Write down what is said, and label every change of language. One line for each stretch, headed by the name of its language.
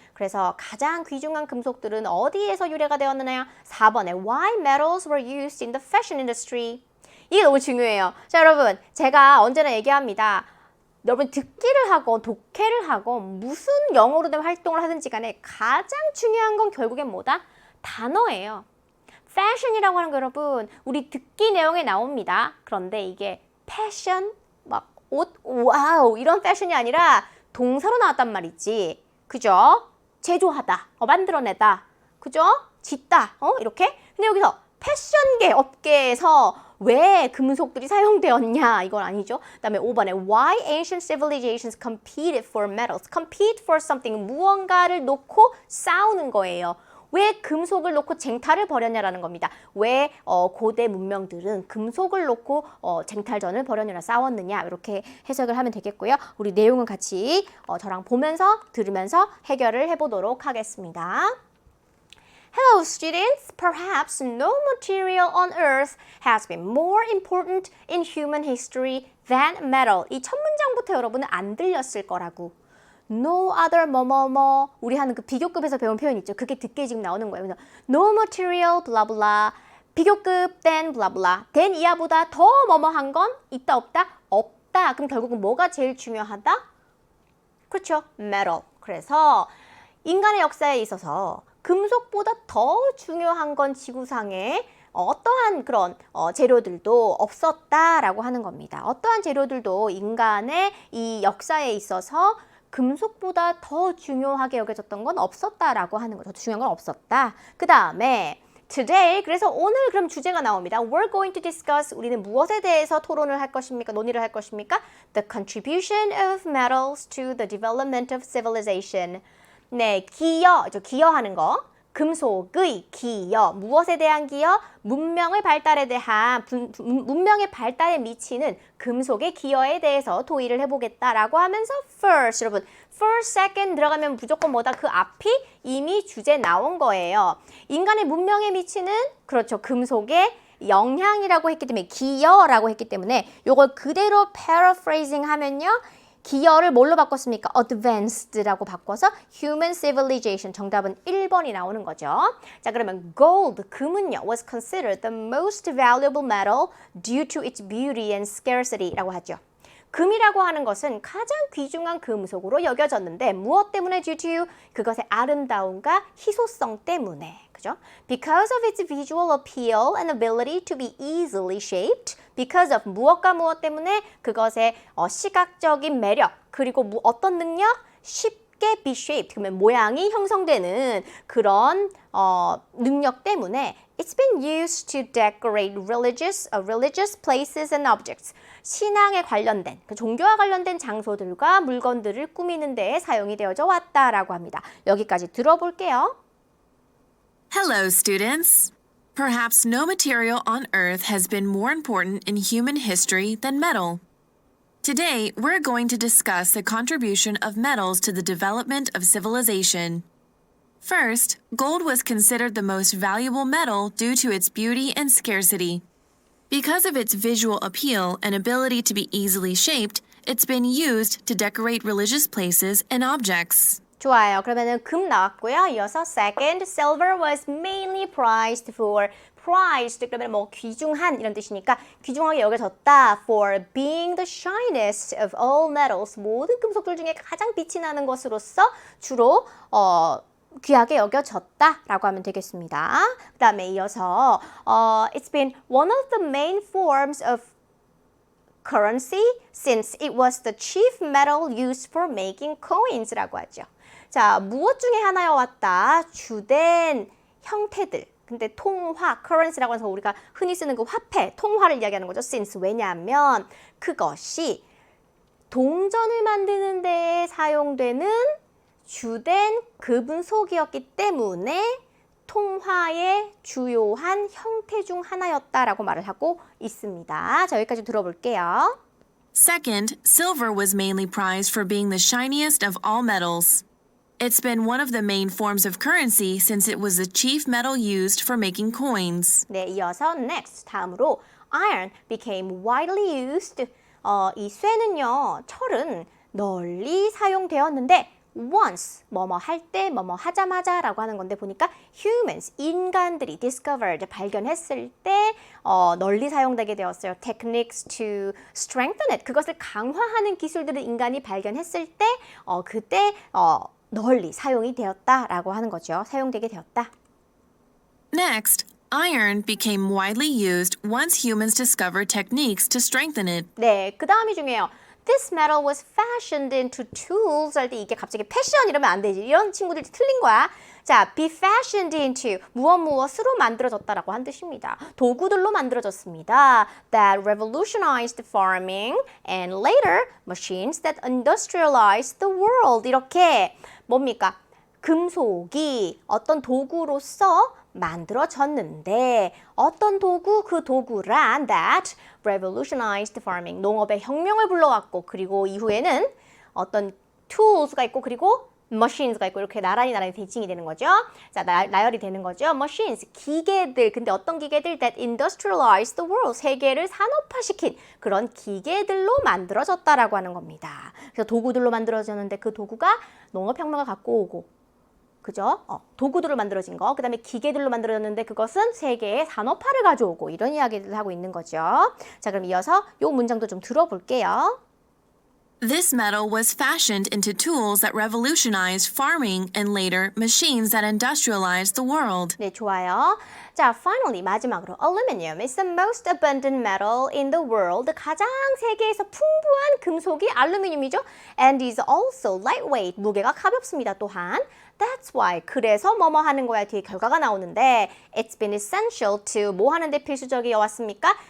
Korean: 그래서 가장 귀중한 금속들은 어디에서 유래가 되었느냐.
English: 4번에 why metals were used in the fashion industry.
Korean: 이게 너무 중요해요. 자, 여러분, 제가 언제나 얘기합니다. 여러분 듣기를 하건 독해를 하건 무슨 영어로 된 활동을 하든지 간에 가장 중요한 건 결국엔 뭐다? 단어예요. 패션이라고 하는 거 여러분 우리 듣기 내용에 나옵니다. 그런데 이게 패션, 막 옷, 와우 이런 패션이 아니라 동사로 나왔단 말이지. 그죠? 제조하다, 만들어내다, 그죠? 짓다, 이렇게. 근데 여기서 패션계 업계에서 왜 금속들이 사용되었냐 이건 아니죠. 그 다음에 5번에 why ancient civilizations competed for metals.
English: compete for something,
Korean: 무언가를 놓고 싸우는 거예요. 왜 금속을 놓고 쟁탈을 벌였냐라는 겁니다. 왜 고대 문명들은 금속을 놓고 쟁탈전을 벌였느냐, 싸웠느냐 이렇게 해석을 하면 되겠고요. 우리 내용은 같이 저랑 보면서 들으면서 해결을 해보도록 하겠습니다.
English: Hello students, perhaps no material on earth has been more important in human history than metal.
Korean: 이 첫 문장부터 여러분은 안 들렸을 거라고.
English: No other
Korean: 뭐뭐뭐 우리 하는 그 비교급에서 배운 표현 있죠. 그게 듣게 지금 나오는 거예요. 그래서
English: no material blah blah
Korean: 비교급 then blah blah then 이하보다 더 뭐뭐한 건 있다 없다? 없다. 그럼 결국은 뭐가 제일 중요하다? 그렇죠. metal. 그래서 인간의 역사에 있어서 금속보다 더 중요한 건 지구상에 어떠한 그런 재료들도 없었다라고 하는 겁니다. 어떠한 재료들도 인간의 이 역사에 있어서 금속보다 더 중요하게 여겨졌던 건 없었다라고 하는 거죠. 더 중요한 건 없었다. 그 다음에 today, 그래서 오늘 그럼 주제가 나옵니다.
English: We're going to discuss,
Korean: 우리는 무엇에 대해서 토론을 할 것입니까? 논의를 할 것입니까?
English: The contribution of metals to the development of civilization.
Korean: 네, 기여하는 거. 금속의 기여, 무엇에 대한 기여? 문명의 발달에 대한 문명의 발달에 미치는 금속의 기여에 대해서 토의를 해보겠다라고 하면서 first, 여러분 first, second 들어가면 무조건 뭐다? 그 앞이 이미 주제 나온 거예요. 인간의 문명에 미치는 그렇죠 금속의 영향이라고 했기 때문에 기여라고 했기 때문에 요걸 그대로 paraphrasing 하면요. 기여를 뭘로 바꿨습니까? advanced라고 바꿔서
English: human civilization.
Korean: 정답은 1번이 나오는 거죠.
English: 자, 그러면 gold,
Korean: 금은요,
English: was considered the most valuable metal due to its beauty and scarcity
Korean: 라고 하죠. 금이라고 하는 것은 가장 귀중한 금속으로 여겨졌는데 무엇 때문에 due to? 그것의 아름다움과 희소성 때문에. 그죠?
English: Because of its visual appeal and ability to be easily shaped. Because of
Korean: 무엇과 무엇 때문에? 그것의 시각적인 매력 그리고 어떤 능력? 쉽게
English: be shaped.
Korean: 그러면 모양이 형성되는 그런 능력 때문에
English: It's been used to decorate religious places and objects.
Korean: 신앙에 관련된, 종교와 관련된 장소들과 물건들을 꾸미는 데에 사용이 되어져 왔다라고 합니다. 여기까지 들어볼게요.
English: Hello, students. Perhaps no material on Earth has been more important in human history than metal. Today, we're going to discuss the contribution of metals to the development of civilization. First, gold was considered the most valuable metal due to its beauty and scarcity. Because of its visual appeal and ability to be easily shaped, it's been used to decorate religious places and objects.
Korean: 좋아요. 그러면은 금 나왔고요. 이어서
English: second, silver was mainly prized for.
Korean: prized 그러면 뭐 귀중한 이런 뜻이니까 귀중하게 여겨졌다.
English: for being the shiniest of all metals.
Korean: 모든 금속들 중에 가장 빛이 나는 것으로서 주로 귀하게 여겨졌다라고 하면 되겠습니다.
English: 그 다음에 이어서 It's been one of the main forms of currency since it was the chief metal used for making coins
Korean: 라고 하죠. 자, 무엇 중에 하나여 왔다. 주된 형태들. 근데 통화, currency라고 해서 우리가 흔히 쓰는 그 화폐, 통화를 이야기하는 거죠. since 왜냐하면 그것이 동전을 만드는 데 사용되는 주된 금속이었기 때문에 통화의 주요한 형태 중 하나였다라고 말을 하고 있습니다. 자, 여기까지 들어볼게요.
English: Second, silver was mainly prized for being the shiniest of all metals. It's been one of the main forms of currency since it was the chief metal used for making coins.
Korean: 네, 이어서
English: next,
Korean: 다음으로
English: iron became widely used.
Korean: 이 쇠는요, 철은 널리 사용되었는데 once, 뭐뭐 할 때, 뭐뭐 하자마자 라고 하는 건데 보니까 humans, 인간들이 discovered, 발견했을 때 널리 사용되게 되었어요.
English: techniques to strengthen it,
Korean: 그것을 강화하는 기술들을 인간이 발견했을 때 그때 널리 사용이 되었다라고 하는 거죠. 사용되게 되었다.
English: Next, iron became widely used once humans discovered techniques to strengthen it.
Korean: 네, 그 다음이 중요해요.
English: This metal was fashioned into tools
Korean: 할 때 이게 갑자기 패션 이러면 안 되지. 이런 친구들이 틀린 거야. 자, be fashioned into 무엇으로 만들어졌다라고 한 뜻입니다. 도구들로 만들어졌습니다.
English: That revolutionized farming and later machines that industrialized the world.
Korean: 이렇게 뭡니까? 금속이 어떤 도구로서 만들어졌는데 어떤 도구? 그 도구란
English: that revolutionized farming,
Korean: 농업의 혁명을 불러왔고 그리고 이후에는 어떤 tools가 있고 그리고 machines가 있고 이렇게 나란히 대칭이 되는 거죠. 자, 나열이 되는 거죠. machines, 기계들. 근데 어떤 기계들?
English: that industrialized the world,
Korean: 세계를 산업화시킨 그런 기계들로 만들어졌다라고 하는 겁니다. 그래서 도구들로 만들어졌는데 그 도구가 농업혁명을 갖고 오고 그죠? 도구들로 만들어진 거. 그 다음에 기계들로 만들어졌는데 그것은 세계의 산업화를 가져오고 이런 이야기를 하고 있는 거죠. 자, 그럼 이어서 이 문장도 좀 들어볼게요.
English: This metal was fashioned into tools that revolutionized farming and later machines that industrialized the world.
Korean: 네, 좋아요.
English: 자, finally
Korean: 마지막으로
English: aluminum is the most abundant metal in the world.
Korean: 가장 세계에서 풍부한 금속이 알루미늄이죠.
English: And is also lightweight.
Korean: 무게가 가볍습니다. 또한
English: That's why.
Korean: 그래서 뭐뭐 하는 거야. 뒤에 결과가 나오는데
English: It's been essential to
Korean: 뭐 하는데 필수적이어 왔습니까?